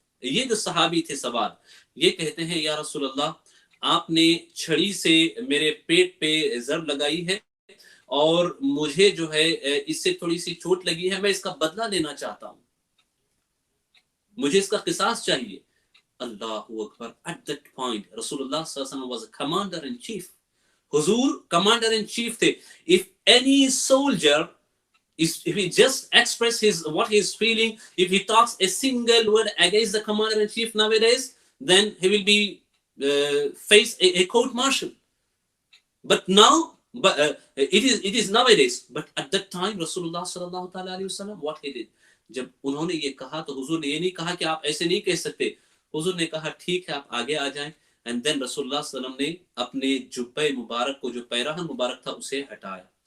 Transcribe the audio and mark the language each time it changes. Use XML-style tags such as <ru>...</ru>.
<ur>یہ جو صحابی تھے سواد, یہ کہتے ہیں یا رسول اللہ آپ نے چھڑی سے میرے پیٹ پہ ضرب لگائی ہے اور مجھے جو ہے اس سے تھوڑی سی چوٹ لگی ہے, میں اس کا بدلہ لینا چاہتا ہوں, مجھے اس کا قصاص چاہیے. اللہ اکبر.</ur> <en>At that point رسول اللہ صلی اللہ علیہ وسلم was a commander in chief.</en> <ur>حضور کمانڈر ان چیف تھے.</ur> <en>If any soldier if he just express what he is feeling, if he talks a single word against the commander in chief nowadays, then he will be face a court martial. But now it is nowadays, but at that time Rasulullah sallallahu ta'ala alayhi wasallam what he did,</en> <ur>جب انہوں نے یہ کہا تو حضور نے یہ نہیں کہا کہ آپ ایسے نہیں کہہ سکتے. حضور نے کہا ٹھیک ہے آپ آگے آ جائیں.</ur> <en>and then</en> <ur>رسول اللہ صلی اللہ علیہ وسلم نے اپنے جبہ مبارک کو, جو پیراہن مبارک تھا, اسے ہٹایا.</ur>